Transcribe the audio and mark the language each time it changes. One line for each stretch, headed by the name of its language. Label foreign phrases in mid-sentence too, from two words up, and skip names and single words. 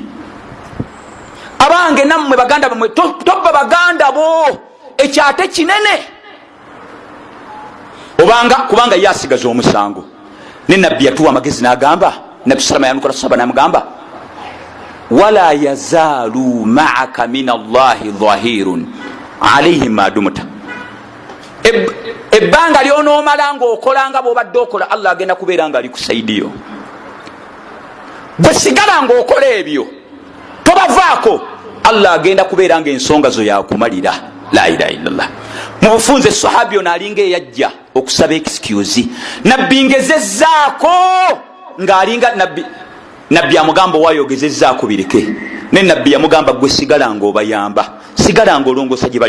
Ganda: Abange nammwe baganda bamwe tobba baganda bo, ekyate kinene kubanga ye asigaza omusango. Ne nabbi yatuwa amagezi n'agamba, nabbi salama yamukola saba n'amugamba,
Arabic: ولا يزال معك من الله ظهير عليهم ما دمت,
Ganda: ebbanga lyonoomala ng'okola nga bw'obadde okola, Allah agenda kubeera nga ali kusaidiyo. Bwe sigala ng'okola ebyo tobavaako, Allah agenda kubeera nga ensonga zo yakumalira.
Arabic: لا إله إلا الله.
Ganda: Mu bufunze sahabi ono alinga eyajja okusaba excuse, nabbi ngezezzaako ng'alinga nabbi amugamba wayogezezzaako bireke, ne nabbi yamugamba gwe sigala ng'obayamba, sigala ng'olongoosa gye bali.